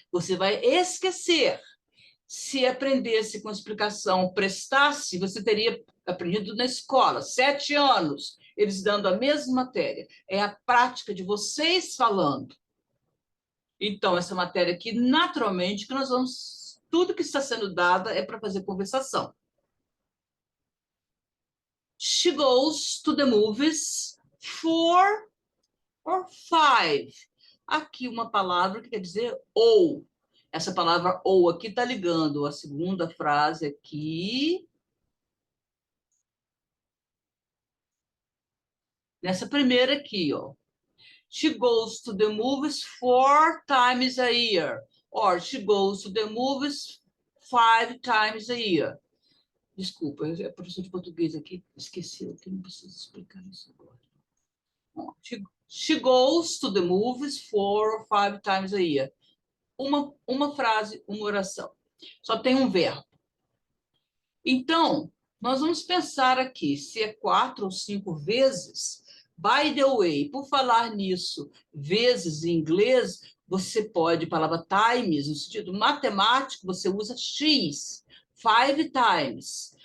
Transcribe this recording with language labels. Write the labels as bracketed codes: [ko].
[pt] Você vai esquecer. Se aprendesse com explicação, prestasse, você teria aprendido na escola, 7 anos, eles dando a mesma matéria. É a prática de vocês falando. Então, essa matéria aqui, naturalmente, que nós vamos... Tudo que está sendo dado é para fazer conversação. [en] She goes to the movies 4 or 5. [pt] Aqui uma palavra que quer dizer ou. Essa palavra ou aqui está ligando a segunda frase aqui. Nessa primeira aqui, ó. [en] She goes to the movies 4 times a year. Or she goes to the movies 5 times a year. [pt] Desculpa, é professor de português aqui, esqueceu que não preciso explicar isso agora. [en] She goes to the movies 4 or 5 times a year. [pt] Uma frase, uma oração. Só tem um verbo. Então, nós vamos pensar aqui, se é 4 ou 5 vezes. [en] By the way, [pt] por falar nisso, vezes em inglês, você pode, palavra times, no sentido matemático, você usa X, [en] 5 times.